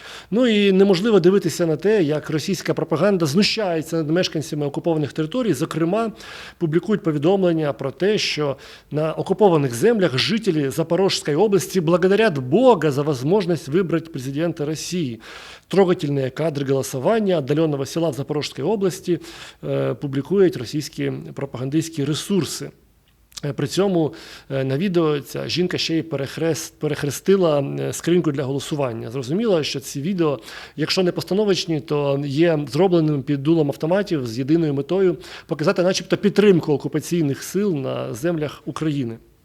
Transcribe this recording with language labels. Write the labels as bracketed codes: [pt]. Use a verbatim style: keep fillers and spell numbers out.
[uk] Ну і неможливо дивитися на те, як російська пропаганда знущається над мешканцями окупованих територій. Зокрема, публікують повідомлення про те, що на окупованих землях жителі Запорожської області [ru] благодарят Бога за возможность выбрать президента России. Трогательные кадры голосования отдаленного села в Запорожской области э, публикуют российские пропагандистские ресурсы. [uk] Е, При цьому е, на відео ця жінка ще й перехрест, перехрестила е, скриньку для голосування. Зрозуміло, що ці відео, якщо не постановочні, то є зробленими під дулом автоматів з єдиною метою показати, начебто, підтримку окупаційних сил на землях України.